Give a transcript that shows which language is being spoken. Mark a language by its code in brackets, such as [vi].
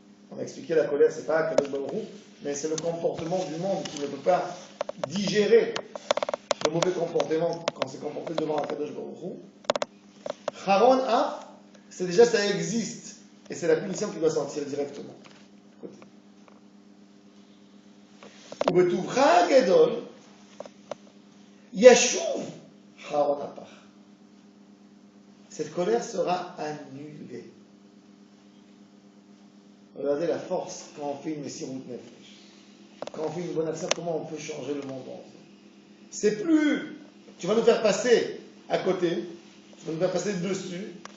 [fr] On a expliqué la colère, c'est pas Kadosh Baruch Hu, mais c'est le comportement du monde qui ne peut pas digérer le mauvais comportement quand c'est comporté devant Kadosh Baruch Hu. Haron Af, c'est déjà ça existe, et c'est la punition qui doit sortir directement. [he] ובטובך הגדול ישוב Haron Apach. [fr] Cette colère sera annulée. Regardez la force quand on fait une Messirut Nefesh. Quand on fait une bonne action, comment on peut changer le monde entier. C'est plus, tu vas nous faire passer à côté, tu vas nous faire passer dessus.